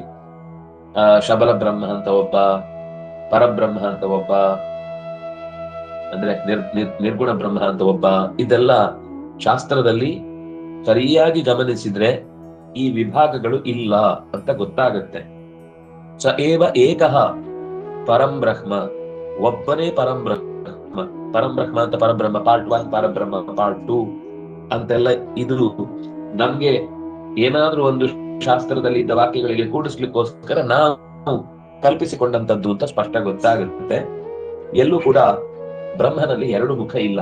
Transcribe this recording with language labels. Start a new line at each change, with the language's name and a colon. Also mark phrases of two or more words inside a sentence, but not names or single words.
Kannada: ಶಬಲ ಬ್ರಹ್ಮ ಅಂತ ಒಬ್ಬ, ಪರಬ್ರಹ್ಮ ಅಂತ ಒಬ್ಬ, ಅಂದ್ರೆ ನಿರ್ಗುಣ ಬ್ರಹ್ಮ ಅಂತ ಒಬ್ಬ. ಇದೆಲ್ಲ ಶಾಸ್ತ್ರದಲ್ಲಿ ಸರಿಯಾಗಿ ಗಮನಿಸಿದ್ರೆ ಈ ವಿಭಾಗಗಳು ಇಲ್ಲ ಅಂತ ಗೊತ್ತಾಗುತ್ತೆ.
Sanskrit: ಸ ಏವ ಏಕಃ ಪರಂ ಬ್ರಹ್ಮ,
Kannada: ಒಬ್ಬನೇ ಪರಂ ಬ್ರಹ್ಮ. ಪರಂ ಬ್ರಹ್ಮ ಅಂತ ಪರಬ್ರಹ್ಮ ಪಾರ್ಟ್ 1, ಪರಬ್ರಹ್ಮ ಪಾರ್ಟ್ 2 ಅಂತೆಲ್ಲ ಇದು ನಮ್ಗೆ ಏನಾದ್ರೂ ಒಂದು ಶಾಸ್ತ್ರದಲ್ಲಿ ಇದ್ದ ವಾಕ್ಯಗಳಿಗೆ ಕೂಡಿಸ್ಲಿಕ್ಕೋಸ್ಕರ ನಾವು ಕಲ್ಪಿಸಿಕೊಂಡಂತದ್ದು ಅಂತ ಸ್ಪಷ್ಟ ಗೊತ್ತಾಗುತ್ತೆ. ಎಲ್ಲೂ ಕೂಡ ಬ್ರಹ್ಮನಲ್ಲಿ ಎರಡು ಮುಖ ಇಲ್ಲ.